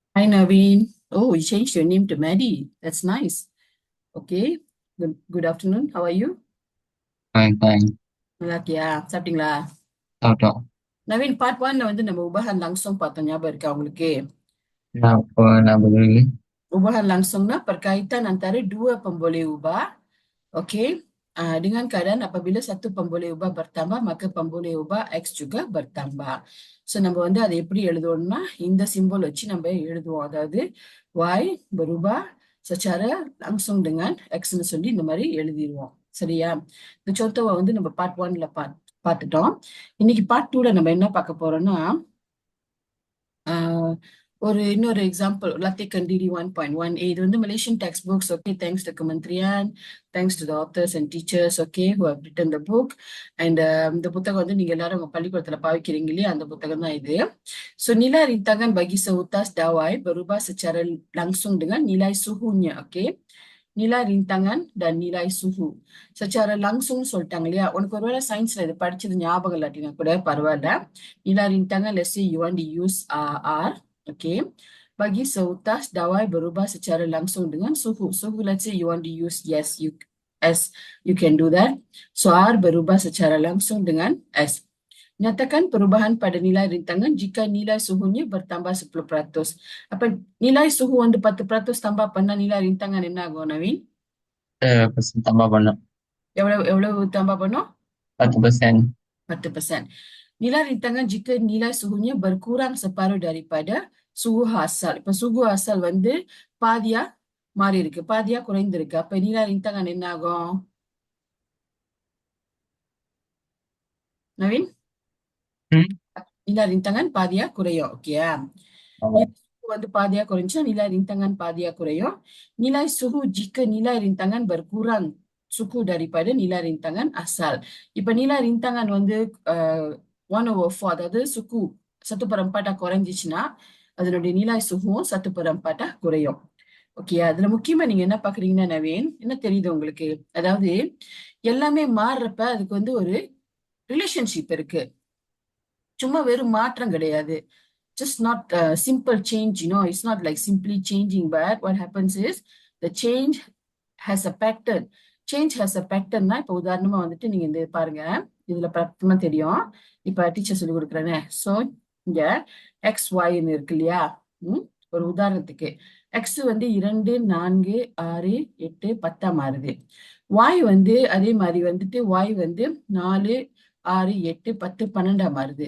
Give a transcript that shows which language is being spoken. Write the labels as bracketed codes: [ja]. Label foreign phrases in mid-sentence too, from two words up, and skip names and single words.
[en] Naveen. Oh, you changed your name to Maddie. That's nice. Okay. Good afternoon. How are you? Fine, fine. [ta] நல்லா இருக்கியா? சாப்பிட்டீங்களா? சாப்பிட்டோம். நவீன் [en] part one [ta] வந்து நம்ம [ms] ubahan langsung [ta] பார்த்தோம், ஞாபகம் இருக்கா உங்களுக்கு? நான் berdiri. [ms] Ubahan langsungnya perkaitan antara dua pemboleh ubah. Okey. Dengan keadaan apabila satu pemboleh ubah bertambah, maka pemboleh ubah X juga bertambah. [ta] So, நம்ம வந்து அதை எப்படி எழுதுவோம்னா, இந்த சிம்பல் வச்சு நம்ம எழுதுவோம். அதாவது [ms] Y berubah secara langsung dengan X- [ta] ன்னு சொல்லி இந்த மாதிரி எழுதிடுவோம். சரியா? இந்த சொத்தவை வந்து நம்ம [en] part one [ta] பார்த்துட்டோம். இன்னைக்கு [en] part two [ta] நம்ம என்ன பார்க்க போறோம்னா, ஆஹ் ஒரு இன்னொரு எக்ஸாம்பிள் [ms] latihan kendiri [ta] 1.1. இது வந்து [en] Malaysian text books. okay, thanks to [ta] கமன்ட்ரியான், [en] thanks to the authors and teachers. okay, who have written the book. [ta] அண்ட் இந்த புத்தகம் வந்து நீங்க எல்லாரும் உங்க பள்ளிக்கூடத்துல பாவிக்கிறீங்க இல்லையா, அந்த புத்தகம் தான் இது. [ms] So, nilai rintangan bagi seutas dawai berubah secara langsung dengan nilai suhunya. Okay, nilai rintangan dan nilai suhu secara langsung [ta] சொல்லிட்டாங்க இல்லையா. உனக்கு ஒருவேளை சயின்ஸ்ல இது படிச்சது ஞாபகம் இல்லாட்டினா கூட பரவாயில்ல. [ms] nilai rintangan, [en] let's say you want to use R. [ms] Okay, bagi seutas dawai berubah secara langsung dengan suhu. Suhu, [en] let's say you want to use yes, you can do that. [ms] So R berubah secara langsung dengan S. Nyatakan perubahan pada nilai rintangan jika nilai suhunya bertambah 10%. Apa nilai suhu வந்து 10% tambah பண்ணா nilai rintangan [ta] என்ன ஆகும் நவீன்? [ms] Persen tambah banyak. [ta] எவ்வளவு tambah பண்ணும்? 10%. 10%. [ms] Nilai rintangan jika nilai suhunya berkurang separuh daripada suhu asal. [ta] இப்ப [ms] suhu asal [ta] வந்து பாதியா மாறி இருக்கு, பாதியா குறைந்திருக்கு. அப்ப [ms] nilai rintangan [ta] என்ன ஆகும் நவீன்? Hmm? [ms] nilai rintangan [ta] பாதியா குறையும். ஓகேயா? Oh. [ms] nilai suhu [ta] வந்து பாதியா குறைஞ்சுன்னா [ms] nilai rintangan [ta] பாதியா குறையும். [ms] Nilai suhu jika nilai rintangan berkurang suku daripada nilai rintangan asal. [ta] இப்ப [ms] nilai rintangan [ta] வந்து 1/4, அதாவது சுக்கு 1/4 குறைஞ்சிச்சுன்னா அதனுடைய [ms] nilai suhu [ta] 1/4 குறையும். ஓகே, அதுல முக்கியமா நீங்க என்ன பாக்குறீங்கன்னா நவீன், என்ன தெரியுது உங்களுக்கு? அதாவது எல்லாமே மாறுறப்ப அதுக்கு வந்து ஒரு ரிலேஷன்ஷிப் இருக்கு, சும்மா வெறும் மாற்றம் கிடையாது. [en] Just not a simple change, it's not like simply changing, but what happens is the change has a pattern. Change has a pattern. [ta] இப்ப உதாரணமா வந்துட்டு நீங்க இந்த பாருங்க, இதுல பத்தமா தெரியும். இப்ப டீச்சர் சொல்லி கொடுக்குறேனே. சோ இங்க XY இருக்கு இல்லையா. ஒரு உதாரணத்துக்கு X வந்து 2, 4, 6, 8, 10 மாறுது. Y வந்து அதே மாதிரி வந்துட்டு Y வந்து 4, 6, 8, 10, 12 மாறுது.